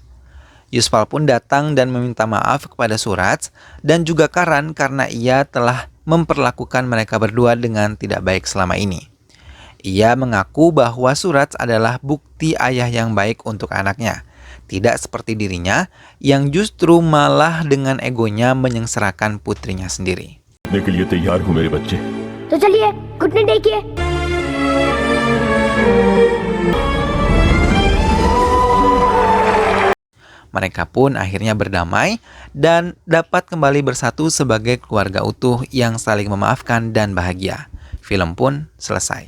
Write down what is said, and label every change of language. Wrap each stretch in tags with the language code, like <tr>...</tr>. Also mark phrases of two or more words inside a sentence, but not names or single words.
<id>Yaspal pun datang dan meminta maaf kepada Suraj dan juga Karan karena ia telah memperlakukan mereka berdua dengan tidak baik selama ini. Ia mengaku bahwa Suraj adalah bukti ayah yang baik untuk anaknya. Tidak seperti dirinya yang justru malah dengan egonya menyengsarakan putrinya sendiri.</id> <hi>के लिए तैयार हो मेरे बच्चे. तो चलिए घुटने टेकिए।</hi> <id>Mereka pun akhirnya berdamai dan dapat kembali bersatu sebagai keluarga utuh yang saling memaafkan dan bahagia. Film pun selesai.</id>